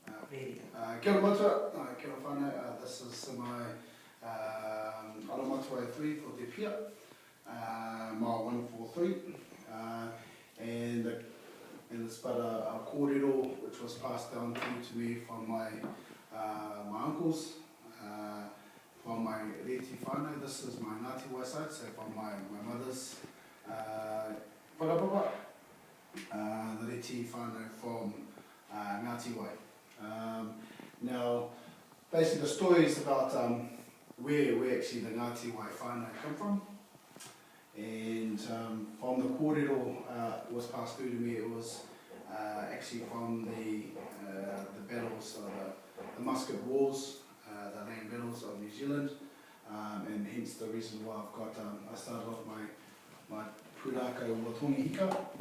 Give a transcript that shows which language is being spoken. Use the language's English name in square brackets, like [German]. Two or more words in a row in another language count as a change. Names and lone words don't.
[Māori] Kia ora matua, kia ora whānau. [English] This is my [Māori] ara matua [English] 3 for Te Pia, mile 143. And it's but a kōrero which was passed down to me from my uncles, from my reti whānau. This is my Ngāti Wai side, so from my mother's whakapapa, the reti whānau from Ngāti Wai. Now, basically the story is about where actually the Ngāti Wai whānau come from. And from the kōrero was passed through to me, it was actually from the battles, the musket wars, the land battles of New Zealand, and hence the reason why I've got, I started off my pūrākau with Hongi Hika.